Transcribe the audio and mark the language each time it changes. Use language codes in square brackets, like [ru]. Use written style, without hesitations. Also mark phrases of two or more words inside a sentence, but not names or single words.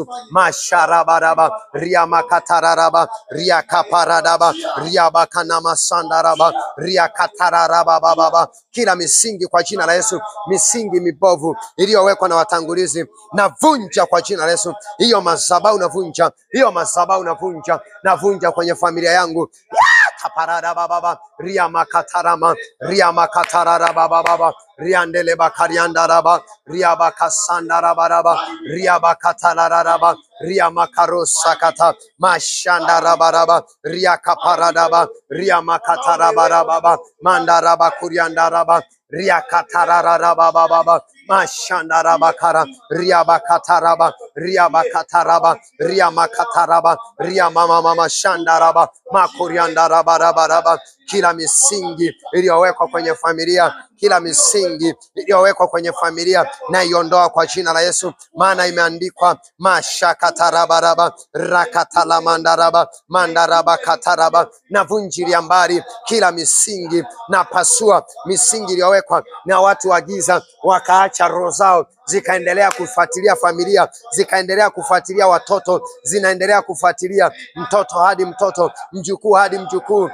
[sw] Masharabaraba riamakatararaba riakaparadaba riabakanama sandaraba riakatararaba baba. Kila misingi kwa jina la Yesu, misingi mibovu iliyowekwa na watangulizi navunja kwa jina la Yesu. Hiyo madhabahu navunja, hiyo madhabahu navunja kwenye familia yangu. Kaparada baba ria makatarama ria makatarara baba riandele bakarianda raba ria bakasanda raba ria bakatarara raba ria makarosa kata mashanda raba ria kaparada ba ria makataraba baba mandara bakurianda raba ria katarara raba baba mashanda raba kara ria bakataraba ria bakataraba ria makataraba ria mama shanda raba makurianda raba. Kila misingi iliyowekwa kwenye familia, kila misingi iliyowekwa kwenye familia na iondoa kwa jina la Yesu, maana imeandikwa mashakatarabaraba rakatalamandaraba mandaraba kataraba. Na vunjilia mbali kila misingi, na pasua misingi iliyowekwa na watu wa giza, wakaacha roho zao zikaendelea kufuatilia familia, zikaendelea kufuatilia watoto, zinaendelea kufuatilia mtoto hadi mtoto, mjukuu hadi mjukuu.